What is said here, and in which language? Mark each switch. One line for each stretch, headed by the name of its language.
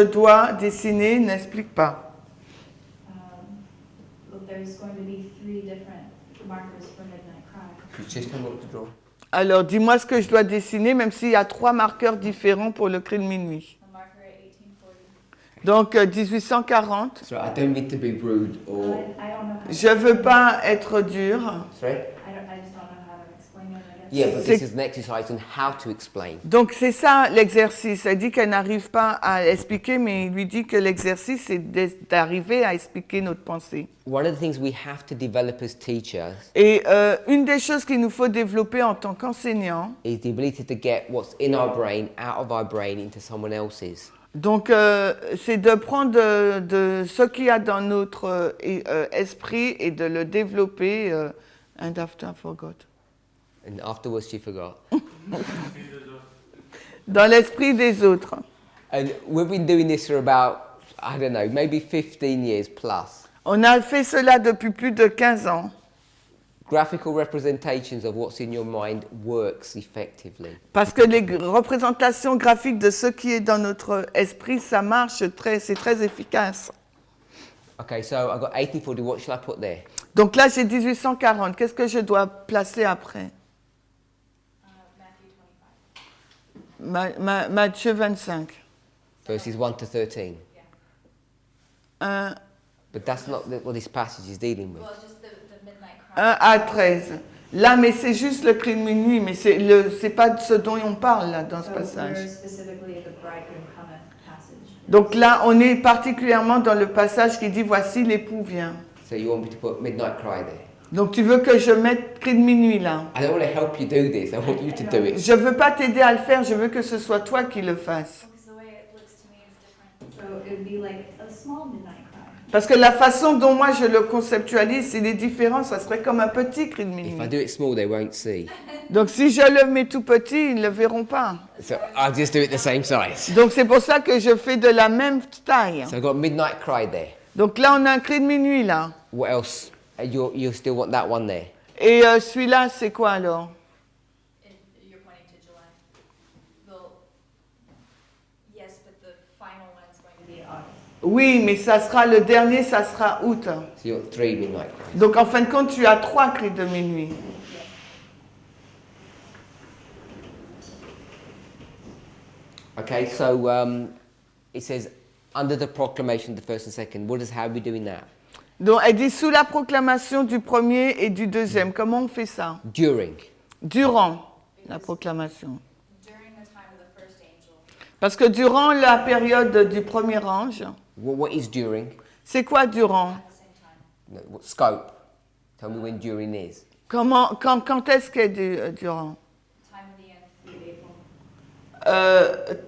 French: je dois dessiner, n'explique pas.
English: Well, there's going to be 3 different markers for midnight cry. Please just tell me what to draw.
French: Alors dis-moi ce que je dois dessiner, même s'il y a 3 marqueurs différents pour le cri de minuit.
English: A marker at 1840.
French: Donc 1840.
English: Sorry, I don't mean to be rude or. I don't know how
French: Je veux pas être dur.
English: Sorry? I just don't know how to explain it, I guess. Yeah, but
French: C'est-
English: this is an exercise on how to explain.
French: Donc c'est ça l'exercice. Elle dit qu'elle n'arrive pas à expliquer, mais il lui dit que l'exercice c'est d'arriver à expliquer notre pensée.
English: One of the things we have to develop as teachers
French: Et une des choses qu'il nous faut développer en tant qu'enseignants,
English: is the ability to get what's in our brain out of our brain into someone else's.
French: donc c'est de prendre de ce qu'il y a dans notre esprit et de le développer.
English: And after I forgot. And afterwards, she forgot.
French: Dans l'esprit des autres.
English: And we've been doing this for about, I don't know, maybe 15 years plus.
French: On a fait cela depuis plus de 15 ans.
English: Graphical representations of what's in your mind works effectively.
French: Parce que les représentations graphiques de ce qui est dans notre esprit, ça marche c'est très efficace.
English: Okay, so I've got 1840. What shall I put there?
French: Donc là, j'ai 1840. Qu'est-ce que je dois placer après?
English: Matthew 25.
French: Matthieu 25.
English: Verses 1 to 13.
French: Un-
English: But that's not what this passage is dealing with. Well, just the midnight cry.
French: 1 à 13. Là, mais c'est juste le cri de minuit, mais c'est pas de ce dont on parle là, dans ce
English: So passage. we're specifically at the bridegroom cometh passage.
French: Donc là, on est particulièrement dans le passage qui dit « Voici l'époux vient
English: So you want me to put Midnight Cry there? ».
French: Donc tu veux que je mette cri de minuit là.
English: I don't want to help you do this. I want you to do it.
French: Je veux pas t'aider à le faire, je veux que ce soit toi qui le fasses.
English: Because the way it looks to me is different. So it would be like a small midnight cry.
French: Parce que la façon dont moi je le conceptualise, il est différent, ça serait comme un petit cri de
English: If I
French: minuit.
English: do it small, they won't see.
French: Donc si je le mets tout petit, ils ne le verront pas.
English: So I'll just do it the same size.
French: Donc c'est pour ça que je fais de la même taille.
English: So I've got Midnight Cry there.
French: Donc là on a un cri de minuit là.
English: What else? You still want that one there?
French: Et celui-là c'est quoi alors?
English: You're pointing to July. Yes, but the final one's going to be August.
French: Oui, mais ça sera le dernier, ça sera août.
English: So you got 3 Midnight Cries.
French: Donc en fin de compte tu as 3 cris de minuit.
English: Okay, so it says under the proclamation of the first and second. How are we doing that?
French: Donc elle dit sous la proclamation du premier et du deuxième. Comment on fait ça?
English: During.
French: Durant la proclamation.
English: During the time of the first angel.
French: Parce que durant la période du premier ange,
English: What is during?
French: c'est quoi durant?
English: At the same time. No, what scope? Tell me when during is.
French: Quand est-ce qu'elle durant
English: Time of the end through April.